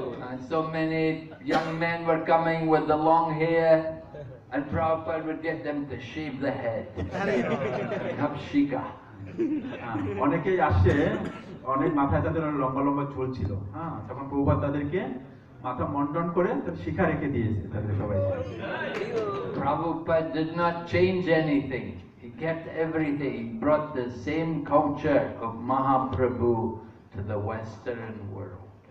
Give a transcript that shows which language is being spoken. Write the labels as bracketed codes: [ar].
[en] And so many young men were coming with the long hair, and Prabhupada would get them to shave the head. Have shika. [bn] অনেকেই আসছে, অনেক মাথায় তাদের লম্বা লম্বা চুল ছিল, তখন প্রভুপাদ তাদেরকে মাথা মন্ডন করে শিখা রেখে দিয়েছে তাদের সবাইকে। [en] Prabhupada did not change anything. He kept everything. He brought the same culture of Mahaprabhu to the Western world.